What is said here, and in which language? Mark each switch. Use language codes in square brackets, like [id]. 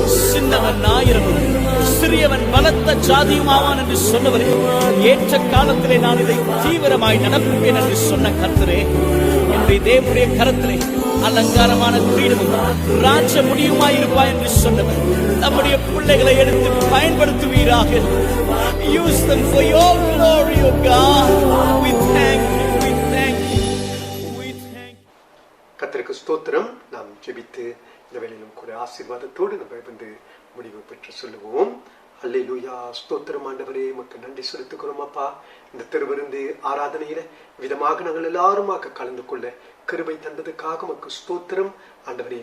[ta] சின்னவன் 1000 சிறியவன் பலத்த ஜாதியுமாவான் என்று சொன்னவரே, ஏற்ற காலத்திலே நான் இதை தீவிரமாய் நடப்பேன் என்று சொன்ன கர்த்தரே, என்னுடைய தேவனுடைய கரத்திலே அலங்காரமான கிரீடமும் ராஜ முடியுமாயிருப்பாய் என்று சொன்னவர் நம்முடைய பிள்ளைகளை எடுத்து பயன்படுத்துவீராக. [en] Use them for your glory, O God. We thank you, we thank you, we thank you. [ta] கர்த்தருக்கு ஸ்தோத்திரம். நாம் ஜெபித்து இந்த வேளையிலும் கூட ஆசீர்வாதத்தோடு நம்ம வந்து முடிவு பெற்று சொல்லுவோம். அல்லேலூயா. ஸ்தோத்திரம் ஆண்டவரே, உமக்கு நன்றி செலுத்துகிறோம் அப்பா. இந்த திருவிருந்து ஆராதனையில விதமாக நாங்கள் எல்லாருமாக கலந்து கொள்ள கிருபை தந்ததுக்காக உமக்கு ஸ்தோத்திரம் ஆண்டவரே.